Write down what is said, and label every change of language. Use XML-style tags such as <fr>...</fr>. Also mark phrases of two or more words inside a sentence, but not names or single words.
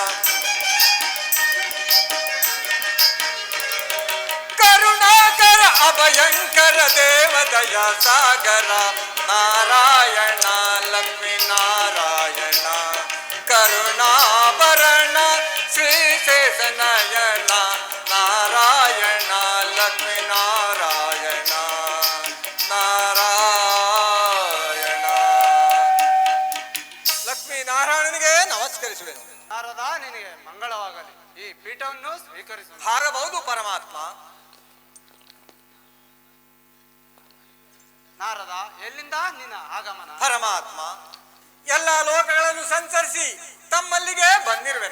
<kn>ಕರುಣಾಕರ ಅಭಯಂಕರ ದೇವ ದಯಾ ಸಾಗರ, ನಾರಾಯಣ ಲಕ್ಷ್ಮೀ ನಾರಾಯಣ, ಕರುಣಾಭರಣ ಶ್ರೀಶೇಷನಯನ, ನಾರಾಯಣ ಲಕ್ಷ್ಮೀ ನಾರಾಯಣ, ನಾರಾಯಣ. ಲಕ್ಷ್ಮೀ ನಾರಾಯಣನಿಗೆ ನಮಸ್ಕರಿಸುವೆನು. ನಾರದ, ನಿನಗೆ ಮಂಗಳವಾಗಲಿ. ಈ ಪೀಠವನ್ನು ಸ್ವೀಕರಿಸು. ಹಾರಬಹುದು ಪರಮಾತ್ಮ. ನಾರದ, ಎಲ್ಲಿಂದ ನಿನ್ನ ಆಗಮನ? ಪರಮಾತ್ಮ, ಎಲ್ಲ ಲೋಕಗಳನ್ನು ಸಂಚರಿಸಿ ತಮ್ಮಲ್ಲಿಗೆ ಬಂದಿರುವೆನು.</kn>